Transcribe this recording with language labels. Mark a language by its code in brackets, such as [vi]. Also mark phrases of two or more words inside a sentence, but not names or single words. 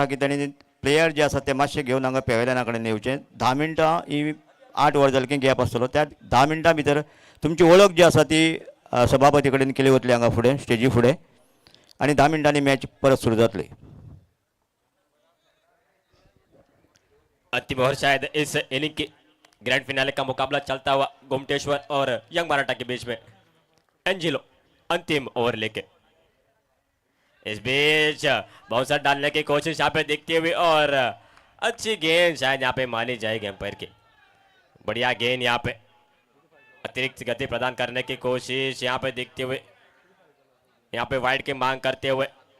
[kok] की तेणी प्लेयर जे आसा ते मातशे घेवन हांगा पेवेलियना कडेन येवचे 10 मिनटां ही 8 ओवर जालें की गॅप आसतलो त्या 10 मिनटां भितर तुमची वळख जी आसा ती सभापती कडेन केली वतली हांगा फुडें स्टेजी फुडें आनी 10 मिनटांनी मॅच परत सुरू जातली। [hi] अंतिम ओवर शायद इस इनिंग की [en] grand finale [hi] का मुकाबला चलता हुआ गोमटेश्वर और यंग मराठा के बीच में। एंजिलो अंतिम ओवर लेके इस बीच बाउंसर डालने की कोशिश यहाँ पे देखते हुए और अच्छी गेंद शायद यहाँ पे मानी जाएगी अंपायर की, बढ़िया गेंद यहाँ पे अतिरिक्त गति प्रदान करने की कोशिश यहाँ पे देखते हुए, यहाँ पे वाइड की मांग करते हुए